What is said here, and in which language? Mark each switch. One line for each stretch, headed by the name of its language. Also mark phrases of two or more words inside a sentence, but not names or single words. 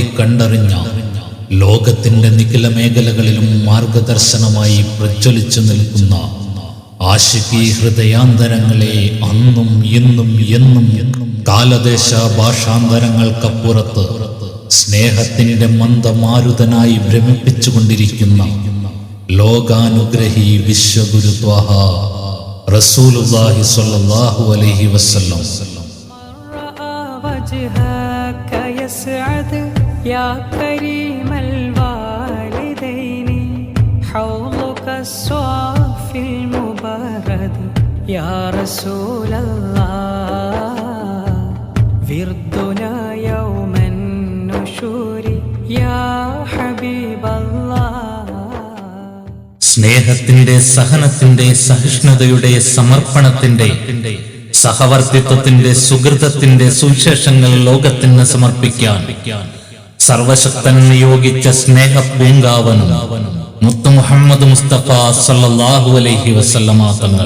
Malayalam: കണ്ടറിഞ്ഞ, ലോകത്തിന്റെ നിഖില മേഖലകളിലും മാർഗദർശനമായി പ്രജ്വലിച്ചു നിൽക്കുന്ന ആശികി ഹൃദയാന്തരങ്ങളെ അന്നും ഇന്നും എന്നും കാലദേശ ഭാഷാന്തരങ്ങൾക്കപ്പുറത്ത് സ്നേഹത്തിന്റെ മന്ദമാരുതനായി ഭ്രമിപ്പിച്ചുകൊണ്ടിരിക്കുന്ന ലോകാനുഗ്രഹി വിശ്വഗുരു ത്വാഹ റസൂലുള്ളാഹി
Arabic: صلى الله عليه وسلم. وجهك يسعد يا كريم الوالدين، حوضك الصافي المبارد يا رسول الله، وردنا يوم النشور يا حبيب الله.
Malayalam: സ്നേഹത്തിന്റെ, സഹനത്തിന്റെ, സഹിഷ്ണുതയുടെ, സമർപ്പണത്തിന്റെ, സഹവർത്തിത്വത്തിന്റെ, സുഹൃതത്തിന്റെ സുവിശേഷങ്ങൾ ലോകത്തിന് സമർപ്പിക്കാൻ സർവശക്തൻ നിയോഗിച്ച സ്നേഹ പൂങ്കാവനും മുത്ത് മുഹമ്മദ് മുസ്തഫ
Arabic: صلى الله عليه وسلم
Malayalam: തങ്ങൾ.